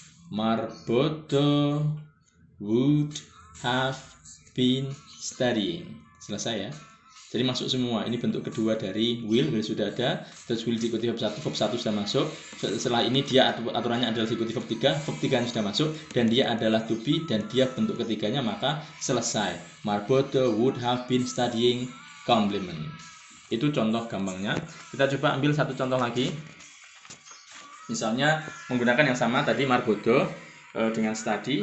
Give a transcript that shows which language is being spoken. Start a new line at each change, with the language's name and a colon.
English: Marboto would have been studying.
Indonesian: Selesai ya. Jadi masuk semua. Ini bentuk kedua dari will sudah ada. Terus will diikuti verb 1 sudah masuk. Setelah ini dia aturannya adalah diikuti verb 3 yang sudah masuk, dan dia adalah to be, dan dia bentuk ketiganya, maka selesai.
English: Marboto would have been studying complement.
Indonesian: Itu contoh gampangnya. Kita coba ambil satu contoh lagi. Misalnya menggunakan yang sama tadi Marboto dengan study.